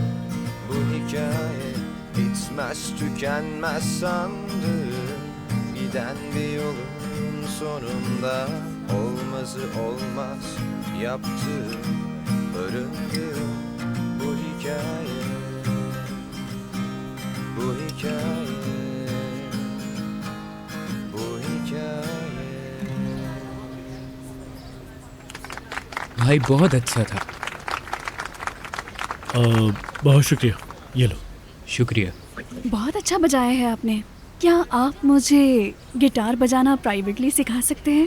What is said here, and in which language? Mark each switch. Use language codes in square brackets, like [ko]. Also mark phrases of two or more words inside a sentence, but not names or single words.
[tr] Bu hikaye bitmez tükenmez sandım, giden bir yolun sonunda. Olmazı olmaz yaptım, barındım. Bu hikaye, bu hikaye, bu hikaye. [hi] भाई बहुत अच्छा था। बहुत शुक्रिया, ये लो। शुक्रिया। बहुत अच्छा बजाया है आपने। क्या आप मुझे गिटार बजाना प्राइवेटली सिखा सकते हैं?